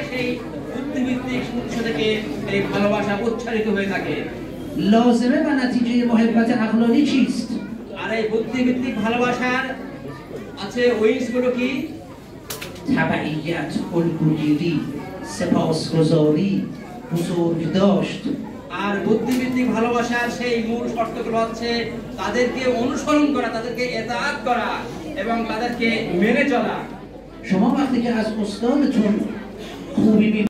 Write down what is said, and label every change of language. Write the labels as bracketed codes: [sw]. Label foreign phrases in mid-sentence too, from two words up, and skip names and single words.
[bn] সেই বুদ্ধিভিত্তিক উৎস থেকে এই ভালোবাসা উচ্চারিত হয়ে থাকে। [fa] لازمه و نتیجه محبت عقلانی چیست؟ [bn] আর এই বুদ্ধিভিত্তিক ভালোবাসার আছে উইংসগুলো কি? [fa] تبعیت، الگوگیری، سپاسگزاری، بزرگداشت. [bn] আর বুদ্ধিভিত্তিক ভালোবাসার সেই মূল শর্তগুলো হচ্ছে তাদেরকে অনুসরণ করা, তাদেরকে এতাআত করা এবং তাদেরকে মেনে চলা। [fa] شما وقتی که از استادتون خوبی